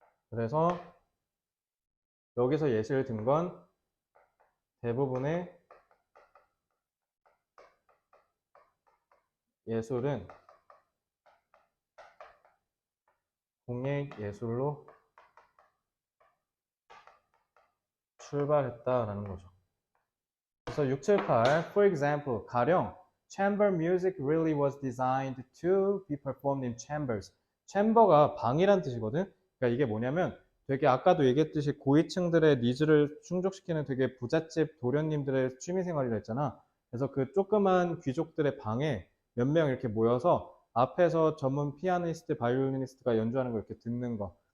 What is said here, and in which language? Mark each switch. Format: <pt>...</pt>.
<ko>그래서 여기서 예시를 든 건 대부분의 예술은 공예 예술로 출발했다라는 거죠. 그래서</ko> <en>6, 7, 8, for example,</en> <ko>가령</ko> <en>chamber music really was designed to be performed in chambers.</en> <ko>chamber가 방이란 뜻이거든. 그러니까 이게 뭐냐면 되게 아까도 얘기했듯이 고위층들의 니즈를 충족시키는 되게 부잣집 도련님들의 취미생활이라 했잖아. 그래서 그 조그만 귀족들의 방에 몇 명 이렇게 모여서 앞에서 전문 피아니스트, 바이올리니스트가 연주하는 걸 이렇게 듣는 거.</ko>